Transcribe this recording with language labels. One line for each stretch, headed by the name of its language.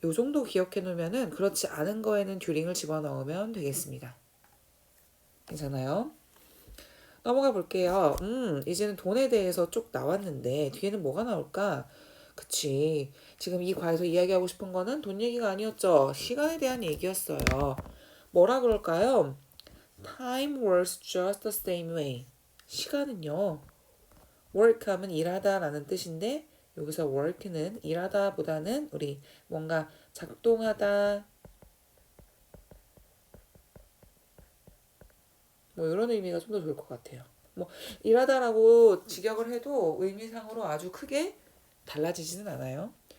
Korean: 요 정도 기억해 놓으면은 그렇지 않은 거에는 during을 집어넣으면 되겠습니다. 괜찮아요? 넘어가 볼게요. 이제는 돈에 대해서 쭉 나왔는데 뒤에는 뭐가 나올까? 그치. 지금 이 과에서 이야기하고 싶은 거는 돈 얘기가 아니었죠. 시간에 대한 얘기였어요. 뭐라 그럴까요?
English: Time works just the same way.
Korean: 시간은요. work 하면 일하다라는 뜻인데 여기서 work는 일하다보다는 우리 뭔가 작동하다 뭐 이런 의미가 좀 더 좋을 것 같아요. 뭐 일하다라고 직역을 해도 의미상으로 아주 크게 달라지지는 않아요.